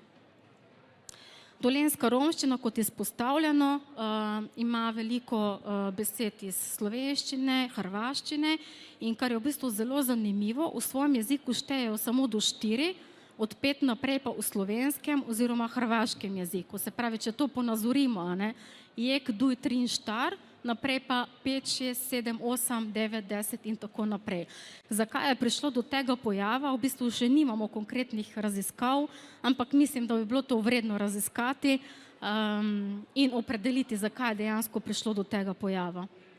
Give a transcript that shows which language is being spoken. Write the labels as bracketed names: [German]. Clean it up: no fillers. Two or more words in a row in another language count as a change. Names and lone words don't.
[Slovenian] Dolenjska romščina, kot izpostavljeno, ima veliko besed iz slovenščine, hrvaščine in kar je v bistvu zelo zanimivo, v svojem jeziku štejejo samo do 4, od 5 naprej pa v slovenskem oziroma hrvaškem jeziku. Se pravi, če to ponazorimo, a ne, [Romany] jek, duj, trin, štar, [Slovenian] naprej pa 5, 6, 7, 8, 9, 10 in tako naprej. Zakaj je prišlo do tega pojava? V bistvu še nimamo konkretnih raziskav, ampak mislim, da bi bilo to vredno raziskati in opredeliti, zakaj je dejansko prišlo do tega pojava.